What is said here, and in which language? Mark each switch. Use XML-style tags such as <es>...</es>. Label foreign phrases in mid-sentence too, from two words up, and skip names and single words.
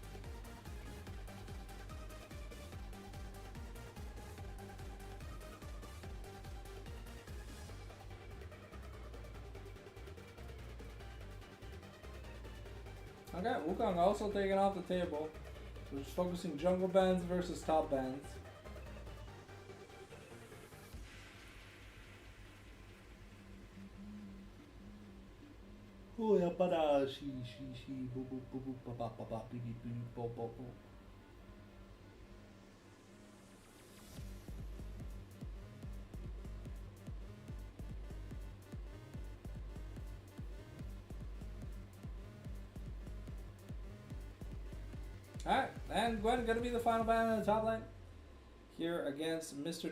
<en>Okay, Wukong also taken off the table. We're just focusing jungle bans versus top bans. Oh, yeah, para she boo boo boo boo ba ba ba ba bee bee bee bo bo bo. Alright, and Gwen gonna be the final ban on the top lane here against Mr.</en>